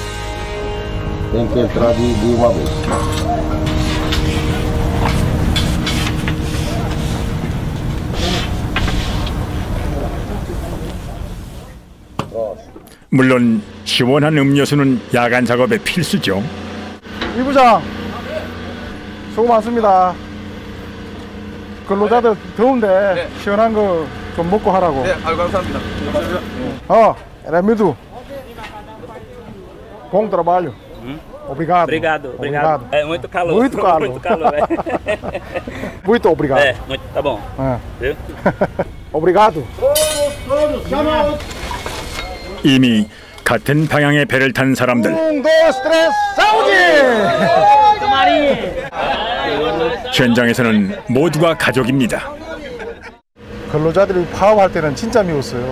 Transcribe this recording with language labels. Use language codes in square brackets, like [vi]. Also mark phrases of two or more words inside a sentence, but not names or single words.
[ko] 물론 시원한 음료수는 야간 작업에 필수죠. 이 부장, 수고 많습니다. 근로자들 더운데 시원한 거 좀 먹고 하라고. 네, 감사합니다. [pt] Remido. Bom trabalho. Obrigado. Obrigado. É muito calor. Muito calor. Muito calor. Muito obrigado. É, muito, tá bom. Viu? Obrigado. [ko] 이미 같은 방향의 배를 탄 사람들. 1, 2, 3, 사우디! 현장에서는 모두가 가족입니다. 근로자들이 파업할 때는 진짜 미웠어요.